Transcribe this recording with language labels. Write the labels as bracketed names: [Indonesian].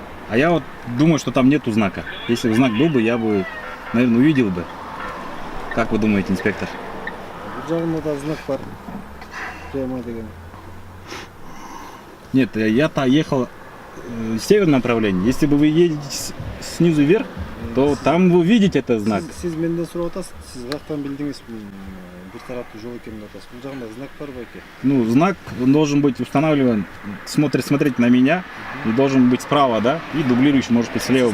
[Russian] А я вот думаю, что там нету знака. Если бы знак был бы, я бы, наверное, увидел бы. Как вы думаете, инспектор? [Kyrgyz] Бул жагында да знак бар. Прямо деген. [Russian] Нет, я-то ехал в северном направлении. Если бы вы едете снизу вверх, то там вы видите этот знак. [Kyrgyz] Сиз менден сурап атасыз, сиз каяктан билдиңиз бир тараптуу жол экенин деп атасыз. Бул жагында знак бар байке. [Russian] Ну, знак должен быть установлен, смотреть на меня, и должен быть справа, да, и дублирующий может быть слева.